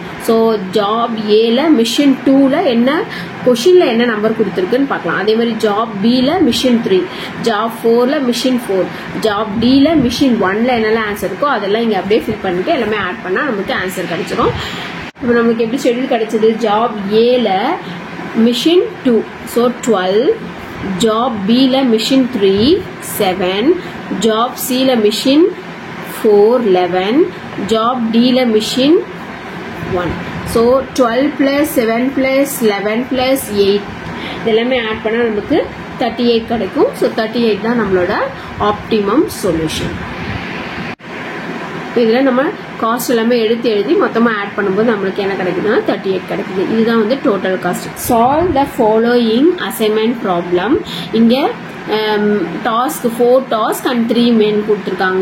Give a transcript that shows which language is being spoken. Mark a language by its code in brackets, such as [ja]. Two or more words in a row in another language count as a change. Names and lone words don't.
[en] so job [ta] ஏல மிஷின் 2ல என்ன क्वेश्चनல என்ன நம்பர் கொடுத்திருக்குன்னு பார்க்கலாம். அதே மாதிரி ஜாப் பில மிஷின் 3, ஜாப் 4ல மிஷின் 4, ஜாப் டில மிஷின் 1ல என்னெல்லாம் ஆன்சர் இருக்கோ அதெல்லாம் இங்க அப்படியே ஃபில் பண்ணிட்டு எல்லாமே ஆட் பண்ணா நமக்கு ஆன்சர் கிடைச்சிரும். இப்போ நமக்கு எப்படி ஷெட்யூல் கிடைச்சது, ஜாப் ஏல மிஷின் 2 சோ 12, [en] job B la machine 3 7, job C la machine 4 11, job D la machine 1. so 12 plus 7 plus 11 plus 8 [ta] இதெல்லாமே ஆட் பண்ணா நமக்கு 38 கிடைக்கும். so 38 தான் நம்மளோட ஆப்டிமம் சொல்யூஷன். இதுல நம்ம காஸ்ட் எல்லாமே எடுத்து எழுதி மொத்தமா ஆட் பண்ணும்போது நம்மளுக்கு என்ன கிடைக்குதுன்னா 38 கிடைக்குது. இதுதான் வந்து [en] total cost. solve the following assignment problem. [ta] இங்க டாஸ்க் 4 [en] task and [ta] 3 மெயின் கொடுத்துருக்காங்க.